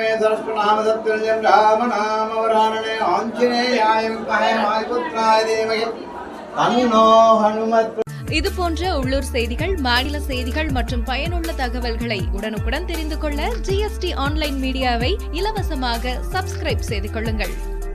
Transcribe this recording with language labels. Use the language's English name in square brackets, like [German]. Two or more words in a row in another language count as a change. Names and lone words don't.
[Sanskrit] सहस्रनामतत्तुल्यं रामनामवरानने आञ्जनेयाय विद्महे वायुपुत्राय धीमहि तन्नो हनुमत्. [Tamil] இது போன்ற உள்ளூர் செய்திகள், மாநில செய்திகள் மற்றும் பயனுள்ள தகவல்களை உடனுக்குடன் தெரிந்து கொள்ள GST ஆன்லைன் மீடியாவை இலவசமாக சப்ஸ்கிரைப் செய்து கொள்ளுங்கள்.